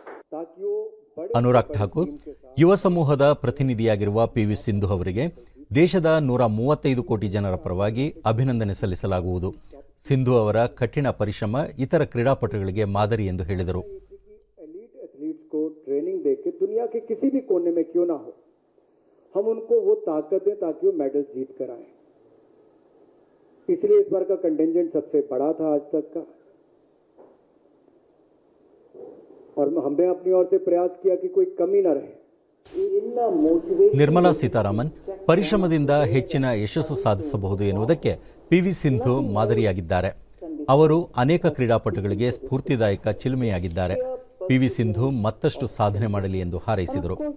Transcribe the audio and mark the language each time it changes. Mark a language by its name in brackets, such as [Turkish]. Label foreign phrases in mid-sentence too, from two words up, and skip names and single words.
[Kannada] ಅನುರಾಗ್ ಠಾಕೂರ್ ಯುವ ಸಮೂಹದ ಪ್ರತಿನಿಧಿಯಾಗಿರುವ ಪಿವಿ ಸಿಂಧು ಅವರಿಗೆ ದೇಶದ 135 ಕೋಟಿ ಜನರ ಪರವಾಗಿ ಅಭಿನಂದನೆ ಸಲ್ಲಿಸಲಾಗುವುದು. ಸಿಂಧು ಅವರ ಕಠಿಣ ಪರಿಶ್ರಮ ಇತರ ಕ್ರೀಡಾಪಟುಗಳಿಗೆ ಮಾದರಿ ಎಂದು ಹೇಳಿದರು. [Hindi] एथलीट्स को ट्रेनिंग देके दुनिया के किसी भी कोने में क्यों ना हो, हम उनको वो ताकत दें ताकि वो मेडल जीत कर आए. इसलिए इस बार का कंटिंजेंट सबसे बड़ा था आज तक का, और हमने अपनी ओर से प्रयास किया कि कोई कमी ना रहे. [Kannada] ನಿರ್ಮಲಾ ಸೀತಾರಾಮನ್ ಪರಿಶ್ರಮದಿಂದ ಹೆಚ್ಚಿನ ಯಶಸ್ಸು ಸಾಧಿಸಬಹುದು ಎನ್ನುವುದಕ್ಕೆ ಪಿವಿ ಸಿಂಧು ಮಾದರಿಯಾಗಿದ್ದಾರೆ. ಅವರು ಅನೇಕ ಕ್ರೀಡಾಪಟುಗಳಿಗೆ ಸ್ಫೂರ್ತಿದಾಯಕ ಚಿಲುಮೆಯಾಗಿದ್ದಾರೆ. ಪಿವಿ ಸಿಂಧು ಮತ್ತಷ್ಟು ಸಾಧನೆ ಮಾಡಲಿ ಎಂದು ಹಾರೈಸಿದರು.